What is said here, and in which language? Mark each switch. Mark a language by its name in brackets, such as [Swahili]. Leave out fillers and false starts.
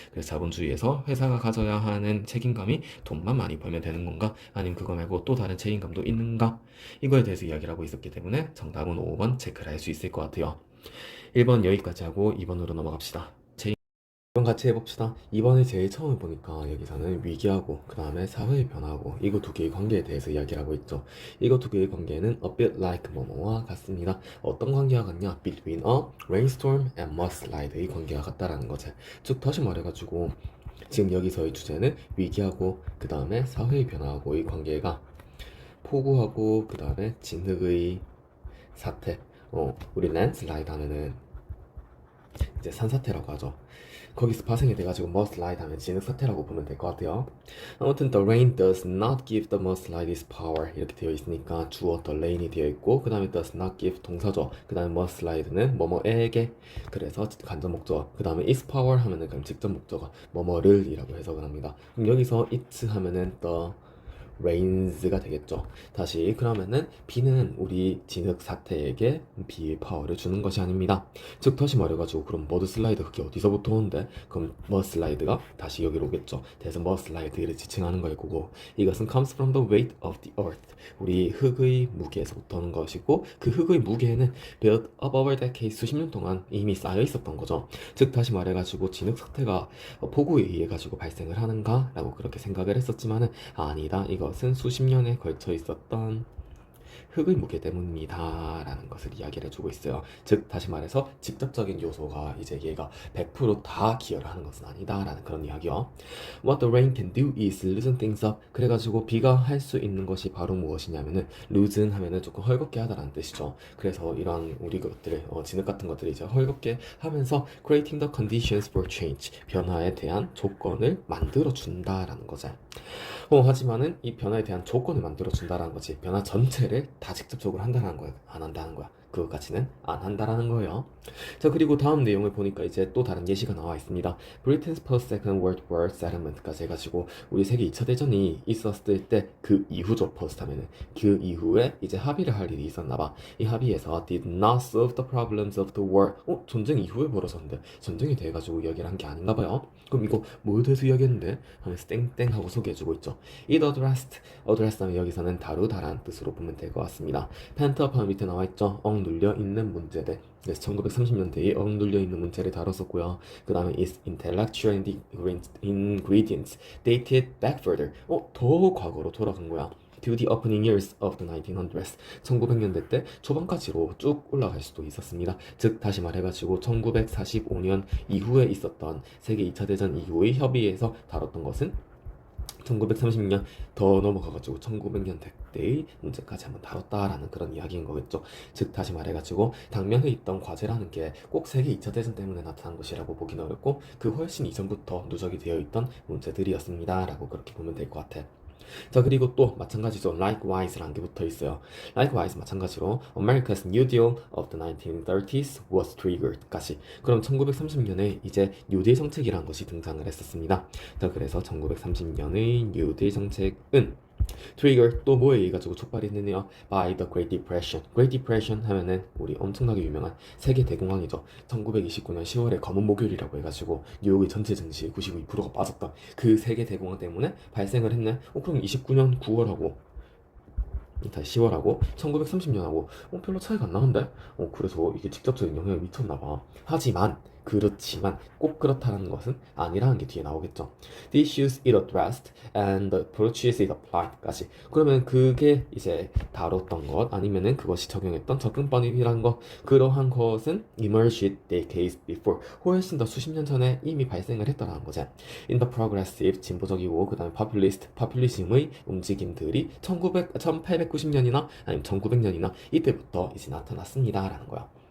[Korean] 그래서 자본주의에서 회사가 가져야 하는 책임감이 돈만 많이 벌면 되는 건가 아니면 그거 말고 또 다른 책임감도 있는가 이거에 대해서 이야기를 하고 있었기 때문에 정답은 5번 체크를 할 수 있을 것 같아요. 1번 여기까지 하고 2번으로 넘어갑시다. 2번 같이 해봅시다. 이번에 제일 처음에 보니까 여기서는 위기하고 그 다음에 사회의 변화하고 이거 두 개의 관계에 대해서 이야기를 하고 있죠. 이거 두 개의 관계는 [English] a bit like [Korean] 뭐뭐와 같습니다. 어떤 관계와 같냐? [English] Between a rainstorm and mudslide [Korean] 의 관계와 같다라는 거지. 즉 다시 말해가지고 지금 여기서의 주제는 위기하고 그 다음에 사회의 변화하고의 관계가 폭우하고 그 다음에 진흙의 사태 우리 랜드슬라이드 하면은 이제 산사태라고 하죠. 거기서 파생이 돼가지고 mudslide 하면 진흙사태라고 보면 될 것 같아요. [English] 아무튼 the rain does not give the mudslide its power [Korean] 이렇게 되어 있으니까 주어 [English] the rain [Korean] 이 되어 있고 그 다음에 [English] does not give [Korean] 동사죠. 그 다음에 mudslide는 뭐뭐에게 그래서 간접 목적어 그 다음에 its power 하면은 그럼 직접 목적어 뭐뭐를 이라고 해석을 합니다. 그럼 여기서 it 하면은 the rains가 되겠죠. 다시 그러면은 비는 우리 진흙 사태에게 비의 파워를 주는 것이 아닙니다. 즉 다시 말해가지고 그럼 머드 슬라이드 그게 어디서부터 오는데? 그럼 머드 슬라이드가 다시 여기로 오겠죠. 그래서 머드 슬라이드를 지칭하는 거일 거고 이것은 [English] comes from the weight of the earth [Korean] 우리 흙의 무게에서부터 오는 것이고 그 흙의 무게는 [English] built up over decades [Korean] 수십 년 동안 이미 쌓여 있었던 거죠. 즉 다시 말해가지고 진흙 사태가 폭우에 의해 가지고 발생을 하는가? 라고 그렇게 생각을 했었지만은 아니다. 이것은 수십 년에 걸쳐 있었던 흙의 무게 때문이다 라는 것을 이야기를 해주고 있어요. 즉 다시 말해서 직접적인 요소가 이제 얘가 100%다 기여를 하는 것은 아니다 라는 그런 이야기요. [English] What the rain can do is loosen things up. [Korean] 그래가지고 비가 할 수 있는 것이 바로 무엇이냐면은 loosen 하면은 조금 헐겁게 하다라는 뜻이죠. 그래서 이런 우리 것들을 진흙 같은 것들을 이제 헐겁게 하면서 [English] creating the conditions for change [Korean] 변화에 대한 조건을 만들어 준다라는 거죠. 하지만은 이 변화에 대한 조건을 만들어 준다라는 거지 변화 전체를 다 직접적으로 한다는 거야 안 한다는 거야 그것까지는 안 한다라는 거예요. 자 그리고 다음 내용을 보니까 이제 또 다른 예시가 나와 있습니다. [English] Britain's post Second World War settlement [Korean] 까지 해가지고 우리 세계 2차 대전이 있었을 때 그 이후죠. post 하면은 그 이후에 이제 합의를 할 일이 있었나봐. 이 합의에서 [English] did not solve the problems of the war. [Korean] 전쟁 이후에 벌어졌는데 전쟁이 돼가지고 이야기를 한 게 아닌가 봐요. 그럼 이거 뭐에 대해서 이야기했는데 하면서 땡땡 하고 소개해주고 있죠. [English] It addressed [Korean] 하면 여기서는 다루다란 뜻으로 보면 될 것 같습니다. 펜트업 하면 밑에 나와 있죠. 억눌려 있는 문제들. 그래서 1930년대에 억눌려 있는 문제를 다뤘었고요. 그 다음에 [English] its intellectual ingredients dated back further. [Korean] 더 과거로 돌아간 거야. [English] To the opening years of the 1900s. [Korean] 1900년대 때 초반까지로 쭉 올라갈 수도 있었습니다. 즉 다시 말해가지고 1945년 이후에 있었던 세계 2차 대전 이후의 협의에서 다뤘던 것은 1930년 더 넘어가가지고 1900년대의 문제까지 한번 다뤘다라는 그런 이야기인 거겠죠. 즉 다시 말해가지고 당면에 있던 과제라는 게 꼭 세계 2차 대전 때문에 나타난 것이라고 보기는 어렵고 그 훨씬 이전부터 누적이 되어 있던 문제들이었습니다 라고 그렇게 보면 될 것 같아. 자 그리고 또 마찬가지죠. Likewise라는 게 붙어 있어요. [English] Likewise [Korean] 마찬가지로 [English] America's New Deal of the 1930s was triggered까지. [Korean] 그럼 1930년에 이제 뉴딜 정책이라는 것이 등장을 했었습니다. 자 그래서 1930년의 뉴딜 정책은 트리거 또 뭐에 의해 가지고 촉발이 됐네요. [English] By the Great Depression. [Korean] Great Depression 하면은 우리 엄청나게 유명한 세계 대공황이죠. 1929년 10월에 검은 목요일이라고 해가지고 뉴욕의 전체 증시 92%가 빠졌다. 그 세계 대공황 때문에 발생을 했네. 그럼 29년 9월하고 다시 10월하고 1930년하고 별로 차이가 안 나는데? 그래서 이게 직접적인 영향을 미쳤나봐. 하지만 그렇지만 꼭 그렇다는 것은 아니라는 게 뒤에 나오겠죠. [English] The issues it addressed and the approaches it applied까지. [Korean] 그러면 그게 이제 다뤘던 것 아니면은 그것이 적용했던 접근법이라는 것 그러한 것은 [English] emerged decades before [Korean] 훨씬 더 수십 년 전에 이미 발생을 했다라는 거지. [English] In the progressive [Korean] 진보적이고 그 다음에 populist populism의 움직임들이 1890년이나 아니면 1900년이나 이때부터 이제 나타났습니다라는 거야.